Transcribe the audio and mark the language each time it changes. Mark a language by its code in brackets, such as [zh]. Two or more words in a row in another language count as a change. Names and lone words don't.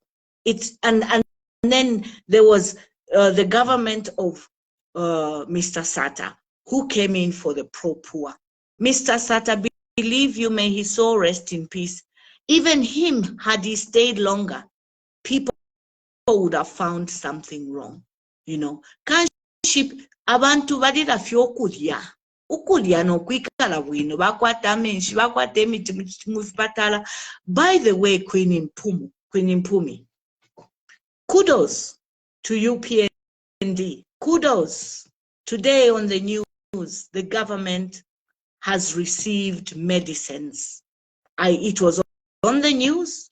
[en] And then there was the government of Mr. Sata, who came in for the pro-poor. Mr. Sata, believe you, may his soul rest in peace. Even him, had he stayed longer, people would have found something wrong, you know. [bem] Abantu balira fyokulya ukulya n'okwikala bwino bakwata amenshi bakwata emiti mu kipatala. [en] By the way, Queen Mpumi, kudos to UPND. Kudos. Today on the news, the government has received medicines. It was on the news.